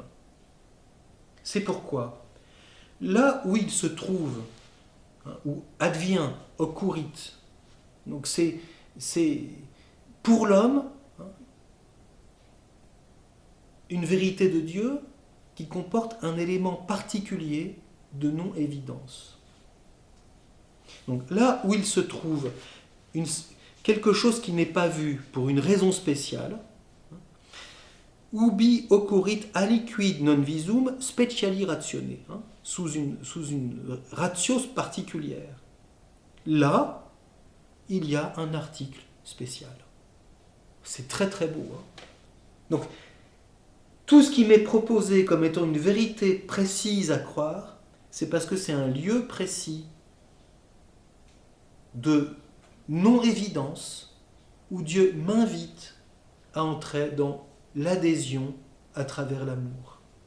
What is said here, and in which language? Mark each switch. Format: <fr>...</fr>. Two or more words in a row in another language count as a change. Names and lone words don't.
<fr>C'est pourquoi, là où il se trouve, où advient, occurrit, donc c'est pour l'homme une vérité de Dieu qui comporte un élément particulier de non-évidence. Donc là où il se trouve quelque chose qui n'est pas vu pour une raison spéciale,</fr> <la>ubi occurrit aliquid non visum speciali ratione,</la> <fr>sous une ratio particulière. Là, il y a un article spécial. C'est très très beau. Donc, tout ce qui m'est proposé comme étant une vérité précise à croire, c'est parce que c'est un lieu précis de non-évidence où Dieu m'invite à entrer dans l'adhésion à travers l'amour.</fr>